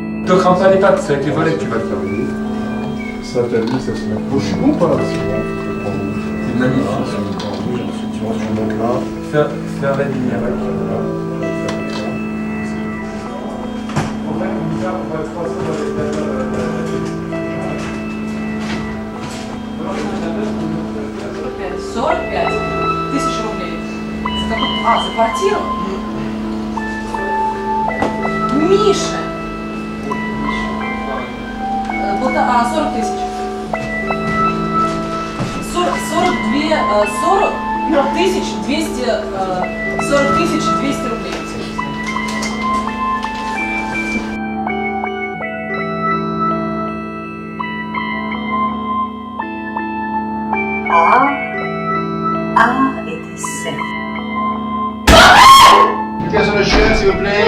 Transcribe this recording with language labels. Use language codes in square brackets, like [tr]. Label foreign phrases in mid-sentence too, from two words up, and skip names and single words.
[fr] te crame pas les pattes, c'est avec les volets que tu vas le faire. Ça, t'as dit, ça se met. Oh, je suis bon ou pas là? C'est bon, faut le prendre. C'est magnifique. Tu vois, je monte là. Fais un verre de lumière. [ru] За квартиру? Миша! 40 тысяч. 40 тысяч 200 рублей. [fr] A et C. Application de chaîne, s'il vous plaît.